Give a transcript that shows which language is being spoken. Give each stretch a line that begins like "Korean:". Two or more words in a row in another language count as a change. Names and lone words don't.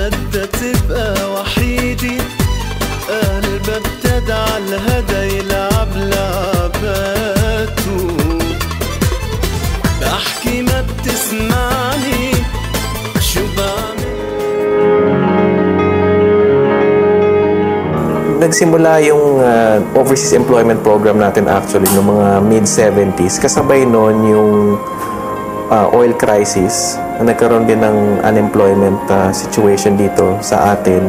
Arabic: بدها تبقى وحيدة، قلبها ابتدى عالهدى يلعب لعباته، بحكي ما بتسمعني شو بعمل.
Filipino: Nagsimula yung
English: overseas employment program
Filipino: natin actually noong mga mid-70s. Kasabay noon yung
English: oil crisis
Filipino: na nagkaroon din ng
English: unemployment situation
Filipino: dito sa atin.